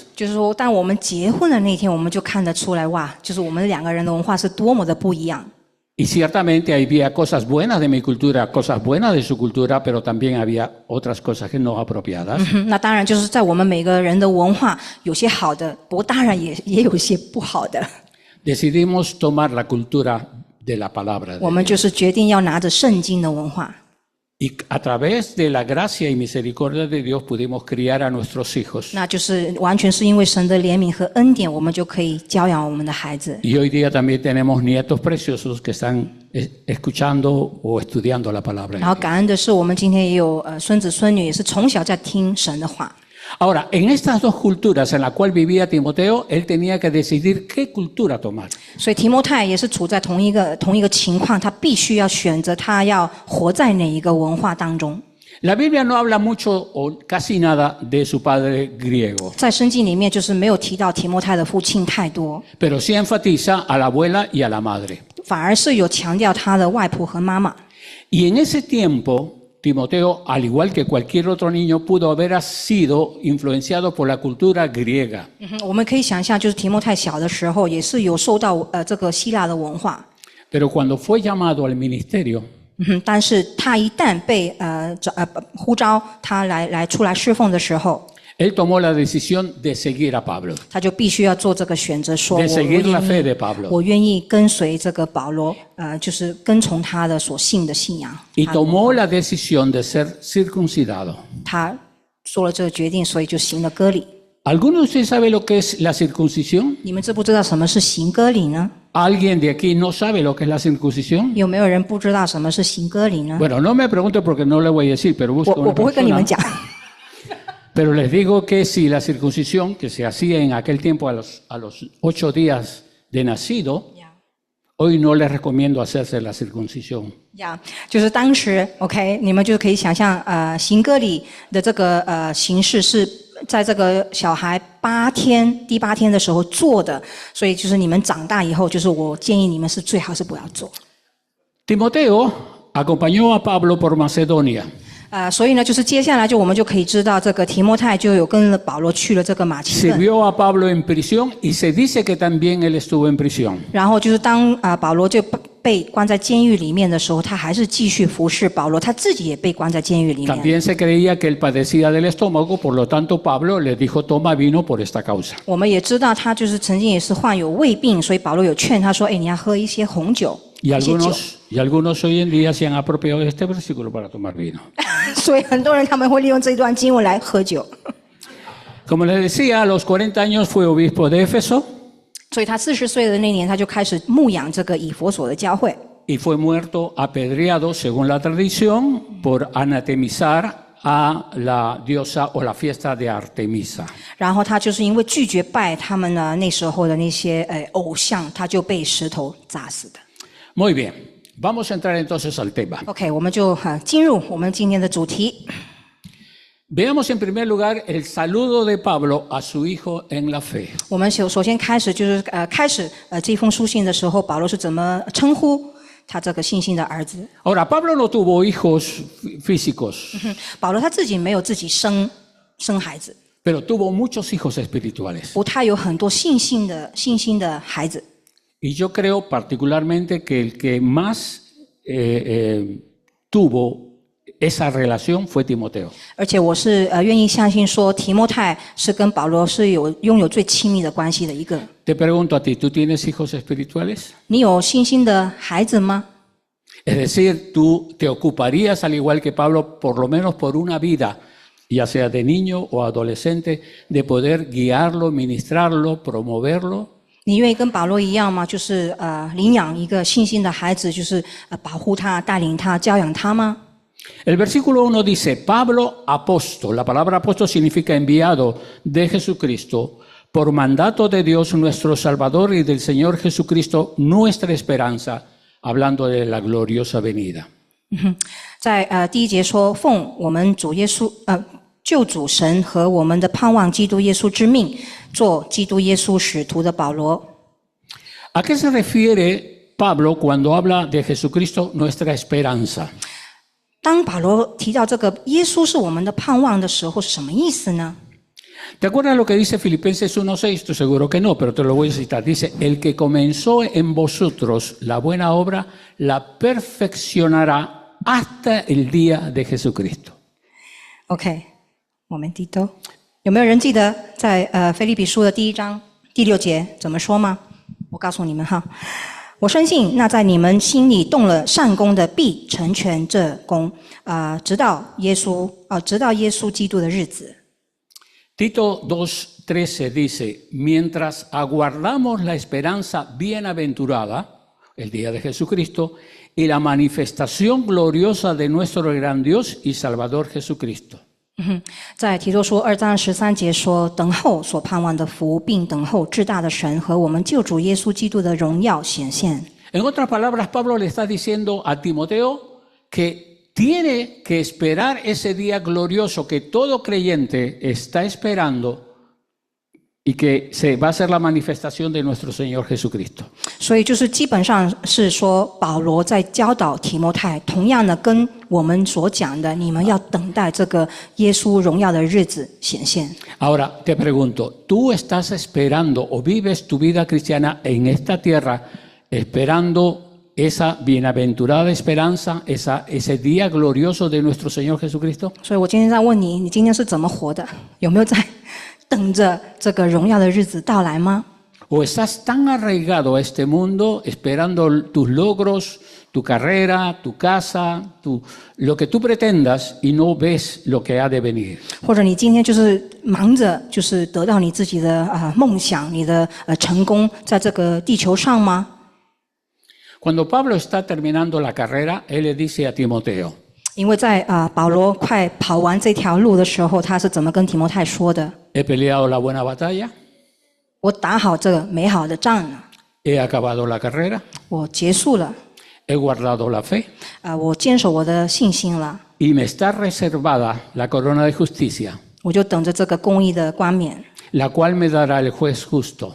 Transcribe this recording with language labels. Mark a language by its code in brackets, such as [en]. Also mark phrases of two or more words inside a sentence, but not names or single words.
[zh] 就是说，当我们结婚的那天，我们就看得出来，哇，就是我们2个人的文化是多么的不一样。 [es] Y ciertamente había cosas buenas de mi cultura, cosas buenas de su cultura, pero también había otras cosas que no apropiadas. [zh] 那当然就是在我们每个人的文化，有些好的，不过当然也有一些不好的。 [es] Decidimos tomar la cultura de la palabra de [zh] 我们 [es] Dios. [zh] 就是决定要拿着圣经的文化。 [es] Y a través de la gracia y misericordia de Dios pudimos criar a nuestros hijos. [zh] 那就是完全是因为神的怜悯和恩典，我们就可以教养我们的孩子。 [es] Y hoy día también tenemos nietos preciosos que están escuchando o estudiando la palabra de [zh] 然后 [es] Dios. [zh] 感恩的是，我们今天也有孙子孙女，也是从小在听神的话。 [es] Ahora, en estas dos culturas en la cual vivía Timoteo, él tenía que decidir qué cultura tomar. [zh] 所以提摩太也是处在同一个情况，他必须要选择他要活在哪一个文化当中。 [es] La Biblia no habla mucho o casi nada de su padre griego, [zh] 在圣经里面就是没有提到提摩太的父亲太多， [es] pero sí enfatiza a la abuela y a la madre. [zh] 反而是有强调他的外婆和妈妈。 [es] Y en ese tiempo, Timoteo, al igual que cualquier otro niño, pudo haber sido influenciado por la cultura griega. [zh] 我们可以想象，就是提摩太小的时候也是有受到这个希腊的文化。 [es] Pero cuando fue llamado al ministerio, [zh] 但是他一旦被呼召他来出来侍奉的时候， [es] él tomó la decisión de seguir a Pablo, [zh] 他就必须要做这个选择，说 [es] de seguir la fe de Pablo. [zh] 我愿意跟随这个保罗，就是跟从他的所信的信仰。 [es] Y tomó la decisión de ser circuncidado. [zh] 他做了这个决定，所以就行了割礼。 [es] ¿Alguno de ustedes sabe lo que es la circuncisión? [zh] 你们知不知道什么是行割礼呢？ [es] ¿Alguien de aquí no sabe lo que es la circuncisión? [zh] 有没有人不知道什么是行割礼呢？ [es] Bueno, no me pregunte porque no le voy a decir, pero busco [zh] 我 [es] una [zh] 不会跟你们 [es] persona. [zh] 讲。 [es] Pero les digo que si la circuncisión que se hacía en aquel tiempo a los 8 días de nacido, hoy no les recomiendo hacerse la circuncisión. [zh] 就是当时 ，OK， 你们就可以想象，行割礼的这个形式是在这个小孩第八天的时候做的，所以就是你们长大以后，就是我建议你们是最好是不要做。 [es] Timoteo acompañó a Pablo por Macedonia. [zh] 所以呢，就是接下来我们就可以知道，这个提摩太就有跟了保罗去了这个马其顿。 [es] Sirvió a Pablo en prisión y se dice que también él estuvo en prisión. [zh] 然后就是当保罗就被关在监狱里面的时候，他还是继续服侍保罗，他自己也被关在监狱里面。 [es] También se creía que él padecía del estómago, por lo tanto Pablo le dijo toma vino por esta causa. [zh] 我们也知道他就是曾经也是患有胃病，所以保罗有劝他说：“哎，你要喝一些红酒。” [es] Y algunos hoy en día se han apropiado de este versículo para tomar vino. [zh] 所以很多人他们会利用这段经文来喝酒。 [es] Como les decía, a los 40 años fue obispo de Éfeso [zh] 所以他40岁的那年，他就开始牧养这个以弗所的教会。 [es] y fue muerto apedreado, según la tradición, por anatemizar a la diosa o la fiesta de Artemisa. [zh] 然后他就是因为拒绝拜他们呢那时候的那些偶像，他就被石头砸死的。 [es] Muy bien, vamos a entrar entonces al tema. [zh] OK， 我们就进入我们今天的主题。 [es] Veamos en primer lugar el saludo de Pablo a su hijo en la fe. [zh] 我们首先开始就是这封书信的时候，保罗是怎么称呼他这个信心的儿子？ [es] Ahora, Pablo no tuvo hijos físicos, [zh] 保罗他自己没有自己生孩子， [es] pero tuvo muchos hijos espirituales. [zh] 不，他有很多信心的孩子。 [es] Y yo creo particularmente que el que más tuvo esa relación fue Timoteo. [zh] 而且我是愿意相信说，提摩太是跟保罗是拥有最亲密的关系的一个。 [es] Te pregunto a ti, ¿tú tienes hijos espirituales? [zh] 你有信心的孩子吗？ [es] Es decir, tú te ocuparías, al igual que Pablo, por lo menos por una vida, ya sea de niño o adolescente, de poder guiarlo, ministrarlo, promoverlo. [zh] 你愿意跟保罗一样吗？就是领养一个信心的孩子，就是保护他、带领他、教养他吗？ [es] El versículo 1 dice, Pablo apóstol. La palabra apóstol significa enviado de Jesucristo por mandato de Dios nuestro Salvador y del Señor Jesucristo nuestra esperanza, hablando de la gloriosa venida. [zh] 在第一节说，奉我们主耶稣救主神和我们的盼望基督耶稣之命，做基督耶稣使徒的保罗。 [es] ¿A qué se refiere Pablo cuando habla de Jesucristo nuestra esperanza? [zh] 当保罗提到这个耶稣是我们的盼望的时候，是什么意思呢？ [es] ¿Te acuerdas lo que dice Filipenses 1:6? Estoy seguro que no, pero te lo voy a citar. Dice, el que comenzó en vosotros la buena obra, la perfeccionará hasta el día de Jesucristo. OK， momentito， [zh] 有没有人记得在腓立比书的第1章第6节怎么说吗？我告诉你们哈，我深信那在你们心里动了善功的，必成全这功，直到耶稣基督的日子。 [es] Tito 2:13 dice, mientras aguardamos la esperanza bienaventurada, el día de Jesucristo, y la manifestación gloriosa de nuestro gran Dios y Salvador Jesucristo. [zh] 在提多书2章13节说，等候所盼望的福，并等候至大的神和我们救主耶稣基督的荣耀显现。 [es] En otras palabras, Pablo le está diciendo a Timoteo que tiene que esperar ese día glorioso que todo creyente está esperando y que se va a hacer la manifestación de nuestro Señor Jesucristo. [zh] 所以就是基本上是说，保罗在教导提摩太，同样的跟我们所讲的，你们要等待这个耶稣荣耀的日子显现。 [es] Ahora te pregunto, ¿tú estás esperando o vives tu vida cristiana en esta tierra esperando esa bienaventurada esperanza, ese día glorioso de nuestro Señor Jesucristo? [zh] 所以我今天在问你，你今天是怎么活的？有没有在等着这个荣耀的日子到来吗？ [es] ¿O estás tan arraigado a este mundo esperando tus logros, tu carrera, tu casa, lo que tú pretendas y no ves lo que ha de venir? [zh] 或者你今天就是忙着，就是得到你自己的梦想，你的成功，在这个地球上吗？ [es] Cuando Pablo está terminando la carrera, él le dice a Timoteo, [zh] 因为在保罗快跑完这条路的时候，他是怎么跟提摩太说的？ [es] he peleado la buena batalla, [zh] 我打好这个美好的仗了， [es] he acabado la carrera, [zh] 我结束了， [es] he guardado la fe [zh] 我坚守我的信心了， [es] y me está reservada la corona de justicia, [zh] 我就等着这个公义的冠冕， [es] la cual me dará el juez justo,